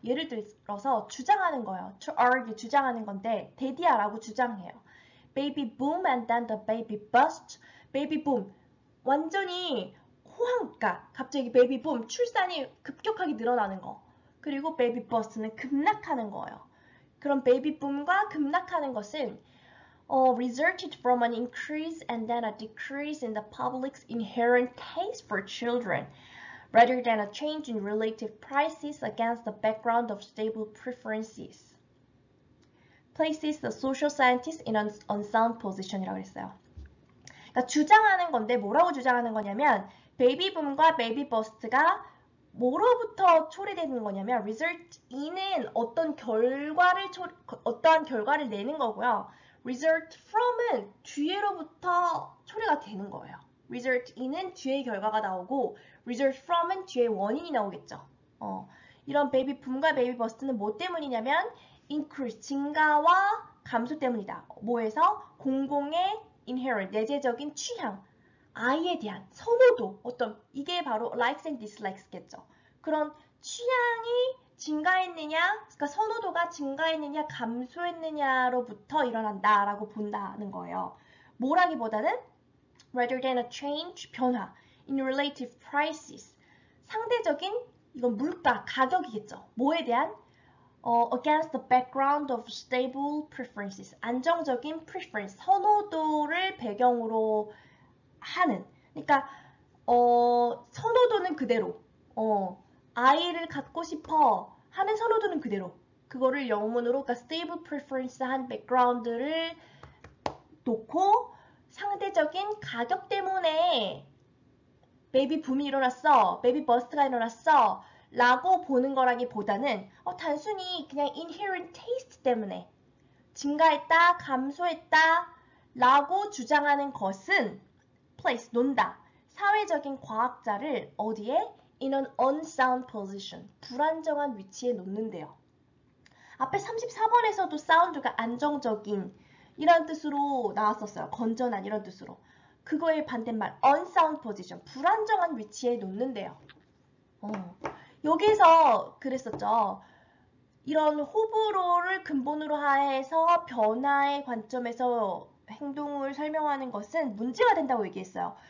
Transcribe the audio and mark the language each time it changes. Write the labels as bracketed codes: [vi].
[ko] 예를 들어서 주장하는 거예요. to argue, 주장하는 건데 데디아라고 주장해요. [en] baby boom and then the baby bust. [ko] baby boom 완전히 호황가, 갑자기 베이비 붐, 출산이 급격하게 늘어나는 거. 그리고 베이비 버스트는 급락하는 거예요. 그럼 베이비 붐과 급락하는 것은 [en] resulted from an increase and then a decrease in the public's inherent taste for children, rather than a change in relative prices against the background of stable preferences. Places the social scientist in an unsound position [ko] 이라고 했어요. 그러니까 주장하는 건데 뭐라고 주장하는 거냐면 베이비붐과 베이비버스트가 뭐로부터 초래되는 거냐면 result in은 어떠한 결과를 내는 거고요. result from은 뒤에로부터 초래가 되는 거예요. result in은 뒤에 결과가 나오고 result from은 뒤에 원인이 나오겠죠. 이런 베이비붐과 베이비버스트는 뭐 때문이냐면 increase, 증가와 감소 때문이다. 뭐에서? 공공의 inherent, 내재적인 취향, 아이에 대한 선호도, 이게 바로 likes and dislikes겠죠. 그런 취향이 증가했느냐, 그러니까 선호도가 증가했느냐, 감소했느냐로부터 일어난다라고 본다는 거예요. 뭐라기보다는 [en] rather than a change, 변화, in relative prices. [ko] 상대적인, 이건 물가, 가격이겠죠. 뭐에 대한? [en] against the background of stable preferences. [ko] 안정적인 preference, 선호도를 배경으로 하는. 그러니까, 선호도는 그대로. 아이를 갖고 싶어 하는 선호도는 그대로. 그거를 영문으로, 그러니까 stable preference 한 background를 놓고 상대적인 가격 때문에 베이비 붐이 일어났어, 베이비 버스트가 일어났어 라고 보는 거라기보다는 단순히 그냥 inherent taste 때문에 증가했다, 감소했다 라고 주장하는 것은 place, 논다. 사회적인 과학자를 어디에? [en] in an unsound position, [ko] 불안정한 위치에 놓는데요. 앞에 34번에서도 사운드가 안정적인 이런 뜻으로 나왔었어요. 건전한 이런 뜻으로. 그거의 반대말 unsound position, 불안정한 위치에 놓는데요. 여기서 그랬었죠. 이런 호불호를 근본으로 해서 변화의 관점에서 행동을 설명하는 것은 문제가 된다고 얘기했어요.